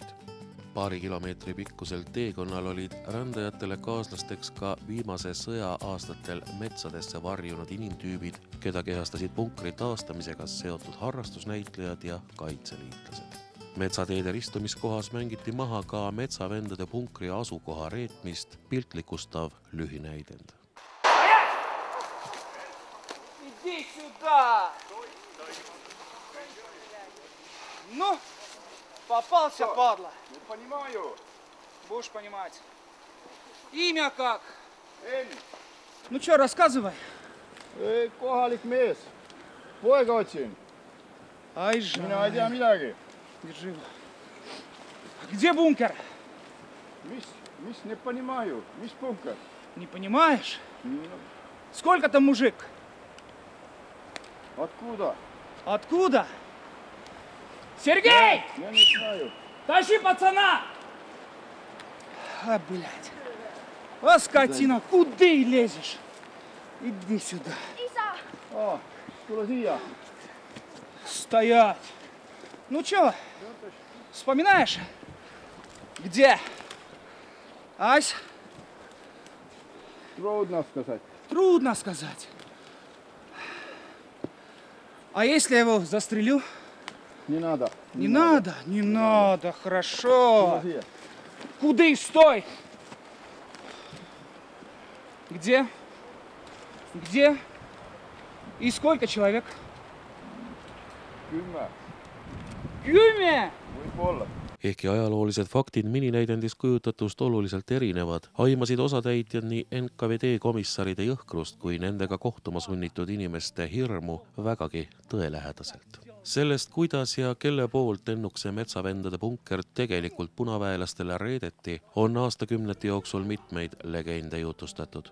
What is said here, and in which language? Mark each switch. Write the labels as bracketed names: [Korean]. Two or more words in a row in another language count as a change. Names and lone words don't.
[Estonian] Paari kilomeetri pikkusel teekonnal olid rändajatele kaaslasteks ka viimase sõja aastatel metsadesse varjunud inimtüübid, keda kehastasid punkri taastamisega seotud harrastusnäitlejad ja kaitseliitlased. Metsateede ristumiskohas mängiti maha ka metsavendade punkri asukoha reetmist piltlikustav lühinäidend. [Russian] Иди сюда! Ну, попался, падла. Не понимаю. Будешь понимать. Имя как? Enn. Ну что, рассказывай. [Estonian] Kohalik mees. Poega otsin. [Russian] Ай, жаль. [Estonian] Mina ei tea midagi. [Russian] Держи. Где бункер? [Estonian] Mis [Russian] не понимаю? [Estonian] Mis bunker? [Russian] Не понимаешь? Сколько там мужик? Откуда? Откуда? Сергей! Я не знаю. Тащи пацана! А, блядь. А, скотина, куда лезешь? Иди сюда. [Estonian] Tule siia. [Russian] Стоять. Ну чё, вспоминаешь? Где? Ась? Трудно сказать. Трудно сказать. А если я его застрелю? Не надо. Не надо, не надо, хорошо. [Estonian] Siia. [Russian] Куда стой? Где? Где? И сколько человек? 10. 10! [Estonian] Võib-olla. ehkki ajaloolised faktid mininäidendis kujutatust oluliselt erinevad, aimasid osatäitjad nii NKVD komissaride jõhkrust kui nendega kohtuma sunnitud inimeste hirmu vägagi tõelähedaselt. Sellest, kuidas ja kelle poolt Ennukse metsavendade punker tegelikult punaväelastele reedeti, on aastakümnete jooksul mitmeid legende jutustatud.